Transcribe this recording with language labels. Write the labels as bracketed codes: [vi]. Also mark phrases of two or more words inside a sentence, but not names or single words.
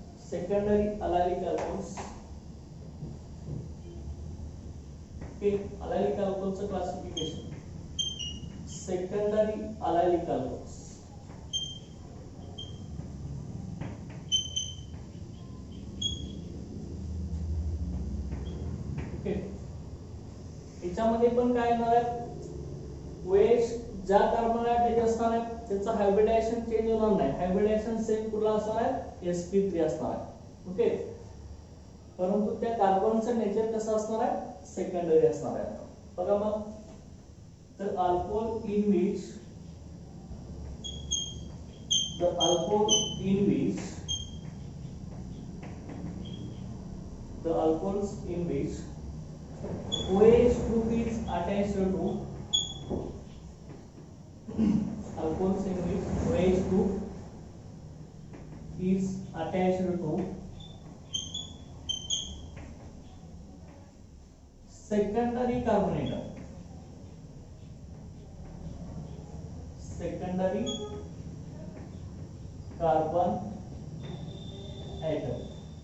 [en] secondary allylic alcohols. Okay, allylic alcohols classification. Secondary allylic alcohols. [mr] Okay, याच्यामध्ये पण काय येणार आहे, OH ज्या कार्बनला अटॅच असणार आहे त्याचा [en] hybridization change [mr] होणार नाही, [en] hybridization same [mr] कुठला असणार आहे, sp3 असणार आहे. ओके, परंतु त्या कार्बनचं नेचर कसं असणार आहे, सेकंडरी असणार आहे. बघा मग, तर [en] alcohol in which the alcohol in which the alcohols in which OH group is attached to alcohols in which OH group is attached to secondary carbon atom, secondary carbon atom.